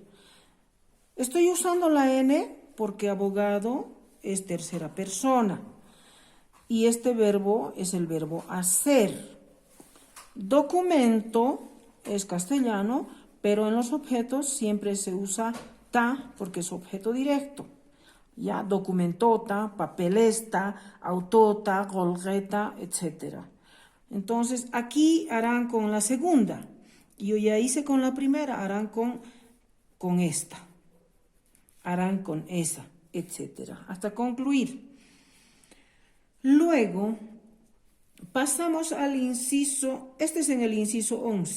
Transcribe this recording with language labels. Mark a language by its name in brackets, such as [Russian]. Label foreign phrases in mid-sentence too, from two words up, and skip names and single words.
[Spanish] Estoy usando la N porque abogado es tercera persona y este verbo es el verbo hacer. Documento es castellano, pero en los objetos siempre se usa ta porque es objeto directo. Ya, documentota, papelesta, autota, golgueta, etc. Entonces, aquí harán con la segunda. Yo ya hice con la primera, harán con esta. Harán con esa, etc. Hasta concluir. Luego, pasamos al inciso, este es en el inciso 11.